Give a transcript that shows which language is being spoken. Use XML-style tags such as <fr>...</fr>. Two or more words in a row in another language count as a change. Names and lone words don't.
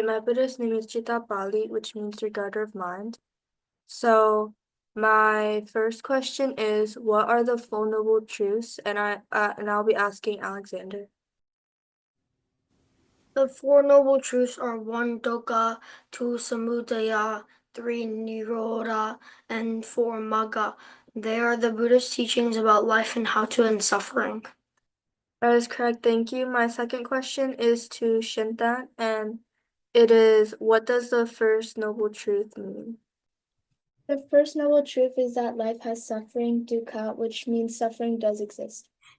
<en>My Buddhist name is Chitta Pali, which means regarder of mind. So my first question is, what are the Four Noble Truths? And I'll be asking Alexander. The Four Noble Truths are 1. Dukkha, 2. Samudaya, 3. Nirodha, and 4. Magga. They are the Buddhist teachings about life and how to end suffering. That is correct, thank you. My second question is to Shintan, and it is, what does the first noble truth mean? The first noble truth is that life has suffering, dukkha, which means suffering does exist.</en>